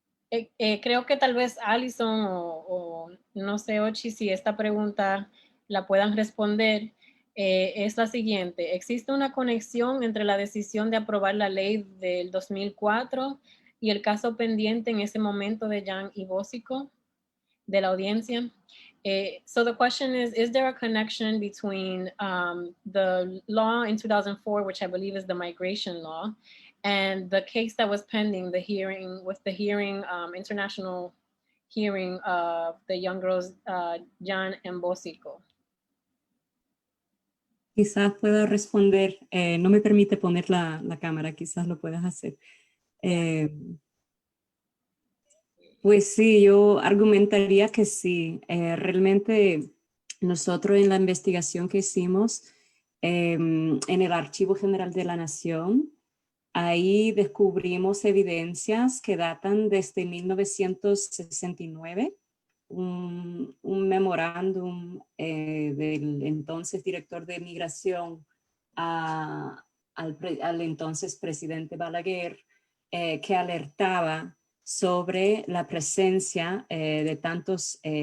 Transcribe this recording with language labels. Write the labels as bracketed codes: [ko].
[es] Creo que tal vez Alison o no sé, Ochi, si esta pregunta la puedan responder, es la siguiente. ¿Existe una conexión entre la decisión de aprobar la ley del 2004 y el caso pendiente en ese momento de Jan y Bosico, de la audiencia? [en] So the question is there a connection between the law in 2004, which I believe is the migration law, and the case that was pending, the hearing, international hearing of the young girls, Jan and Bosico? [es] Quizás pueda responder, no me permite poner la cámara, quizás lo puedas hacer. Pues sí, yo argumentaría que sí. Realmente nosotros en la investigación que hicimos en el Archivo General de la Nación, ahí descubrimos evidencias que datan desde 1969, un memorándum del entonces director de Migración al entonces presidente Balaguer, que alertaba sobre la presencia de tantas